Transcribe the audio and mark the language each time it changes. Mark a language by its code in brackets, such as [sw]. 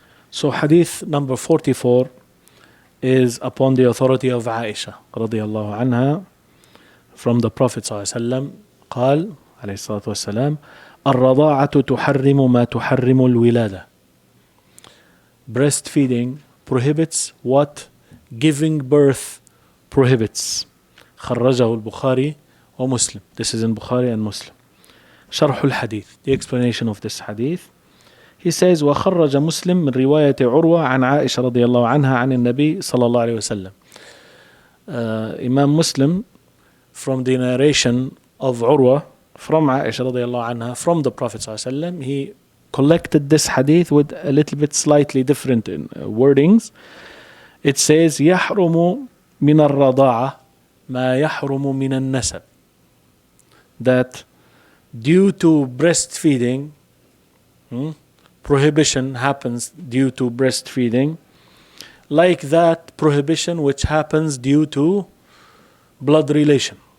[en] So Hadith number 44 is upon the authority of Aisha radiyallahu anha from the Prophet [ar] صلى الله عليه وسلم قال عليه الصلاة والسلام الرضاعة تحرم ما تحرم الولادة. [en] Breastfeeding prohibits what giving birth prohibits. [ar] خرجه البخاري ومسلم. [en] This is in Bukhari and Muslim. [ar] شرح الحديث, [en] the explanation of this hadith. He says [ar] وخرج مسلم من رواية عروة عن عائشة رضي الله عنها عن النبي صلى الله عليه وسلم. [en] Imam Muslim, from the narration of Urwa from Aisha رضي الله عنها from the Prophet صلى الله عليه وسلم, he collected this hadith with a little bit slightly different wordings. It says [ar] يحرم من الرضاعة ما يحرم من النسب. [en] That due to breastfeeding, prohibition happens due to breastfeeding, like that prohibition which happens due to blood relation.